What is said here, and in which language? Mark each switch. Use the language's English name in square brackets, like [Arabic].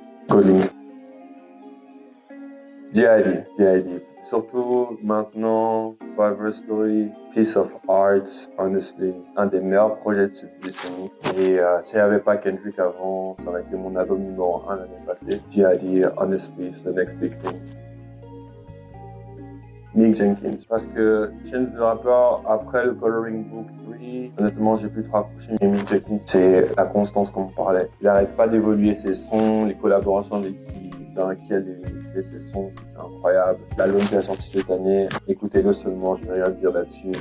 [French] Coding. GID. Surtout maintenant, Forever Story, Piece of Art, [English] honestly, [French] un des meilleurs projets de cette décennie. Et s'il n'y avait pas Kendrick avant, ça aurait été mon album numéro 1 l'année passée. [English] GID, honestly, it's the next big thing. [French] Mick Jenkins. Parce que Chance the Rapper, après le Coloring Book 3, honnêtement, j'ai plus trop accroché. Mais Mick Jenkins, c'est la constance qu'on me parlait. Il n'arrête pas d'évoluer ses sons, les collaborations dans lesquelles il fait ses sons, c'est incroyable. L'album qui a sorti cette année, écoutez-le seulement, je ne vais rien dire là-dessus.